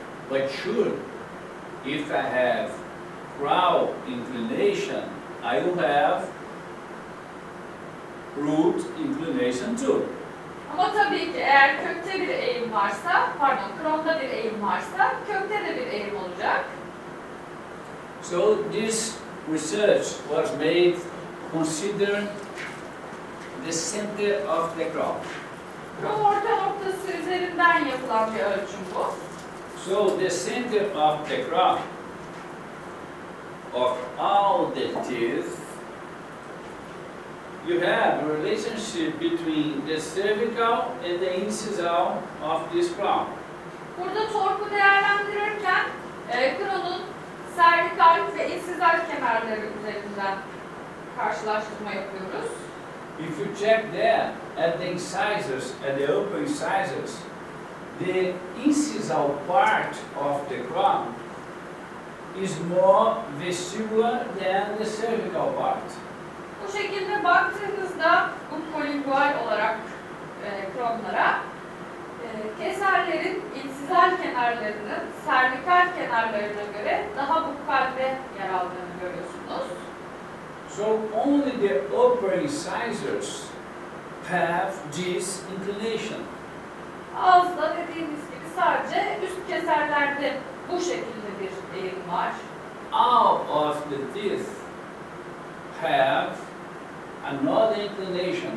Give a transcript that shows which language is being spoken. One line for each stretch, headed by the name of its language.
English: But sure, if I have crown inclination, I will have root inclination too.
Turkish: Ama tabii ki eğer kökte bir eğim varsa, kronda bir eğim varsa, kökte de bir eğim olacak.
English: So this research was made considering the center of the crop.
Turkish: Kron orta noktası üzerinden yapılan bir ölçüm bu.
English: So the center of the crop of all the teeth you have a relationship between the cervical and the incisal of this crown.
Turkish: Burada torku değerlendirirken kronun servikal ve insizal kenarları üzerinden karşılaştırma yapıyoruz.
English: If you check there at the incisors, at the upper incisors, the incisal part of the crown is more vestibular than the cervical part.
Turkish: Bu şekilde baktığımızda buccolingual olarak kronlara keserlerin insizal kenarlarının servikal kenarlarına göre daha bukkalde yer aldığını görüyorsunuz.
English: So only the upper incisors have this inclination.
Turkish: Ağızda dediğimiz gibi sadece üst keserlerde bu şekilde bir eğim var.
English: All of the teeth have another inclination.